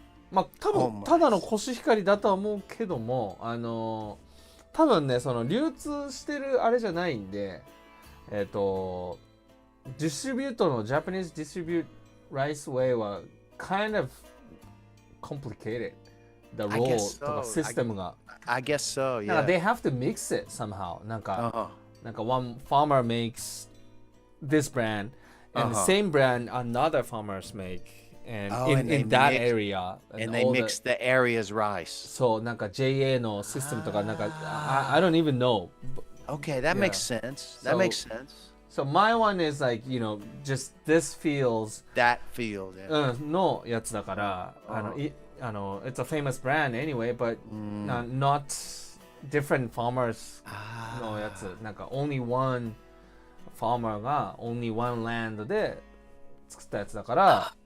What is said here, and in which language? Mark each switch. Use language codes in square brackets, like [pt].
[ja] まあ多分ただのコシヒカリだとは思うけども、多分ねその流通してるあれじゃないんで、ディストリビュートのジャパニーズディストリビュートライスウェイは [en] kind of complicated the role [ja] とかシステムが。 [en] I guess so. Yeah. [ja] なんか [en] they have to mix it somehow. なんか one farmer makes this brand and the same brand another farmers make.And in that area, and they mix the area's rice. [ja] そうなんか JA のシステムとかなんか [en] I don't even know. Okay, that makes sense. That makes sense. So my one is like just this feels that field. Yeah. [ja] のやつだから [en] it's a famous brand anyway, but not different farmers [ja] のやつなんか [en] only one farmer が only one land [ja] で作ったやつだから。